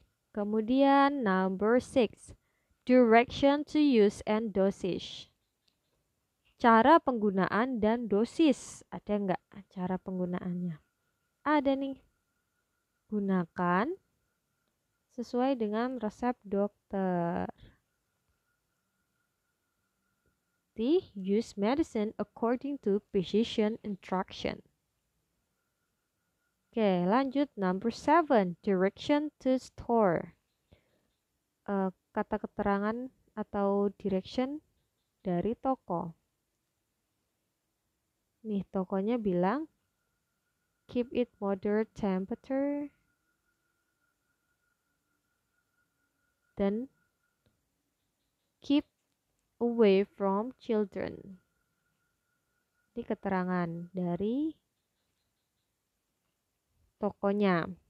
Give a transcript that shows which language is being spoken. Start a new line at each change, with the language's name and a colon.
English: Kemudian number 6. Direction to use and dosage.
Indonesian: Cara penggunaan dan dosis. Ada nggak cara penggunaannya? Ada nih. Gunakan sesuai dengan resep dokter.
English: Use medicine according to physician instruction.
Indonesian: Oke, lanjut
English: number 7. Direction to store.
Indonesian: Kata keterangan atau direction dari toko. Nih, tokonya bilang
English: keep it moderate temperature dan keep away from children.
Indonesian: Ini keterangan dari tokonya.